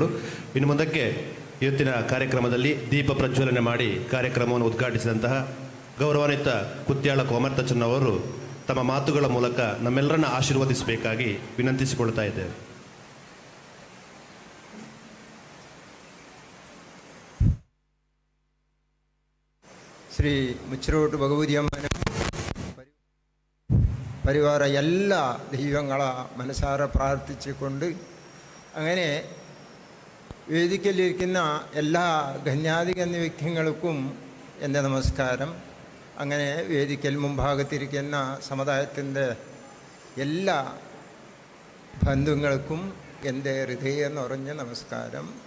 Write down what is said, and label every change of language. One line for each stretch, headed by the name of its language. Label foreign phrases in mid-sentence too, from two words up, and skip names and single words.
Kannada: ಇನ್ನು ಮುಂದಕ್ಕೆ ಇವತ್ತಿನ ಕಾರ್ಯಕ್ರಮದಲ್ಲಿ ದೀಪ ಪ್ರಜ್ವಲನೆ ಮಾಡಿ ಕಾರ್ಯಕ್ರಮವನ್ನು ಉದ್ಘಾಟಿಸಿದಂತಹ ಗೌರವಾನ್ವಿತ ಕುತ್ಯಾಳ ಕೋಮರ್ತಚನ್ನವರು ತಮ್ಮ ಮಾತುಗಳ ಮೂಲಕ ನಮ್ಮೆಲ್ಲರನ್ನ ಆಶೀರ್ವದಿಸಬೇಕಾಗಿ ವಿನಂತಿಸಿಕೊಳ್ತಾ ಇದ್ದೇವೆ.
Malayalam: ಶ್ರೀ ಮುಚ್ಚಿರೋಟು ಭಗವತಿಯಮ್ಮನ പരിവാര എല്ലാ ദൈവങ്ങളെ മനസ്സാര പ്രാർത്ഥിച്ചുകൊണ്ട് അങ്ങനെ വേദിക്കലിരിക്കുന്ന എല്ലാ ഗണ്യാധികന്യ വ്യക്തികൾക്കും എൻ്റെ നമസ്കാരം. അങ്ങനെ വേദിക്കൽ മുൻഭാഗത്തിരിക്കുന്ന സമുദായത്തിൻ്റെ എല്ലാ ബന്ധുക്കൾക്കും എൻ്റെ ഹൃദയം നിറഞ്ഞ നമസ്കാരം.